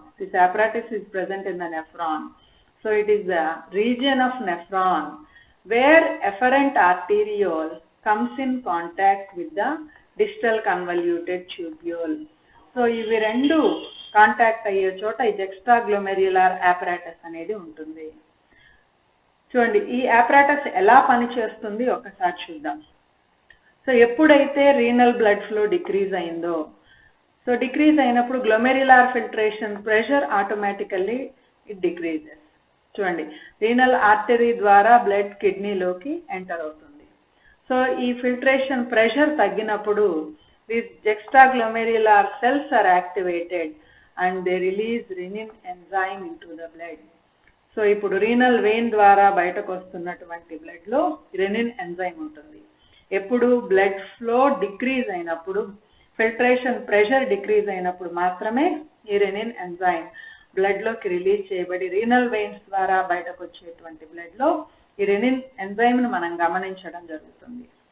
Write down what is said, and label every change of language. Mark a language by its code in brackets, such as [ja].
[en] This apparatus is present in the nephron. So it is the region of nephron where efferent arteriole comes in contact with the distal convoluted tubule. [te] So ఇవి రెండు contact అయ్యే చోట ఈ జెక్స్ట్రాగ్లోమెర్యులర్ apparatus అనేది ఉంటుంది. చూడండి, ఈ apparatus ఎలా పనిచేస్తుంది ఒకసారి చూద్దాం. సో ఎప్పుడైతే రీనల్ బ్లడ్ ఫ్లో డిక్రీజ్ అయిందో, సో డిక్రీజ్ అయినప్పుడు గ్లోమెర్యులర్ filtration pressure automatically it decreases. చూడండి, రీనల్ ఆర్టరీ ద్వారా బ్లడ్ కిడ్నీలోకి ఎంటర్ అవుతుంది. [en] so [te] ఈ ఫిల్ట్రేషన్ ప్రెషర్ తగ్గినప్పుడు [en] these juxtaglomerular cells are activated and they release renin enzyme into the blood. [te] So ఇప్పుడు renal vein ద్వారా బయటకు వస్తున్నటువంటి బ్లడ్లో రెనిన్ ఎంజైమ్ ఉంటుంది. ఎప్పుడు బ్లడ్ ఫ్లో డిక్రీజ్ అయినప్పుడు, ఫిల్ట్రేషన్ ప్రెషర్ డిక్రీజ్ అయినప్పుడు మాత్రమే ఈ రెనిన్ ఎంజైమ్ బ్లడ్లోకి రిలీజ్ చేయబడి రీనల్ వెయిన్స్ ద్వారా బయటకు వచ్చేటువంటి బ్లడ్లో ఈ రెనిన్ ఎంజైమ్ను మనం గమనించడం జరుగుతుంది.